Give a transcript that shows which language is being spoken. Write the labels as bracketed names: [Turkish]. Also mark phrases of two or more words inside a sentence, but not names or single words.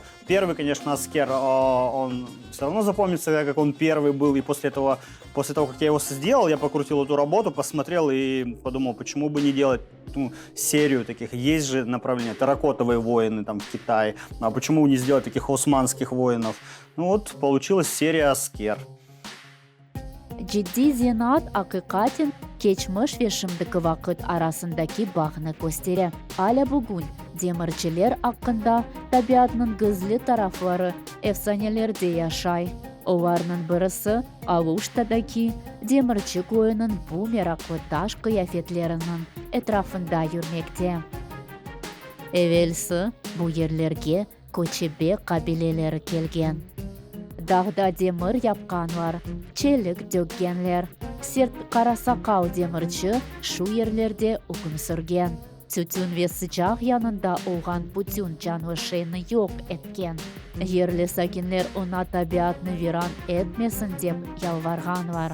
[Russian] Первый, конечно, аскер, он все равно запомнится, как он первый был, и после того, как я его сделал, я покрутил эту работу, посмотрел и подумал, почему бы не делать серию таких. Есть же направление, терракотовые воины там в Китае, а почему не сделать таких османских воинов? Ну вот, получилась серия аскер. [Crimean Tatar] Ciddi zanaat haqiqaten keçmiş ve şimdiki vakit arasındaki bağını gösterir. Hala bugün demirciler hakkında tabiatının gizli tarafları efsanelerde yaşay. Onlarının birisi Aluşta'daki demirci koyunun bu meraklı taş kıyafetlerinin etrafında yürümekte. Evvelsi bu yerlerge көчебе kabileleri kelgen. Dağda demir yapkanlar, çelik dökkenler, sert karasakal demirci şu yerlerde hüküm sürgen. Tütün ve sıcak yanında olan bütün canlışını yok etken. Yerli sakinler ona tabiatını viran etmesin dep yalvarganlar.